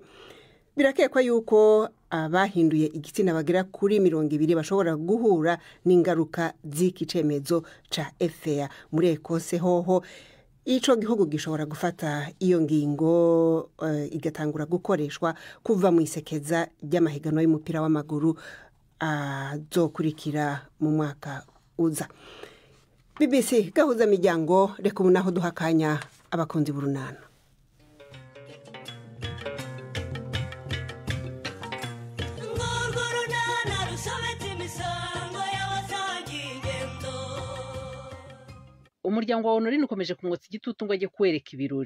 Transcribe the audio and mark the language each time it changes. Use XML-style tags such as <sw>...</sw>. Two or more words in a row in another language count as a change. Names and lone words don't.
<rn>Birakekwa yuko abahinduye igitsina bagera kuri 200 bashobora guhura n'ingaruka z'iki cemezo ca FA. Muri Ekose hoho ico gihugu gishobora gufata iyo ngingo igatangura gukoreshwa kuva mu isekeza ry'amahiganwa y'umupira w'amaguru azokurikira mu mwaka uza.</rn> <rw>BBC gahuza miryango, reka ubu naho duhakanya abakunzi b'urunana. Umuryango wa Honorine ukomeje kumwotsa igitutu ngo ajye kwereka ibirori.</rw>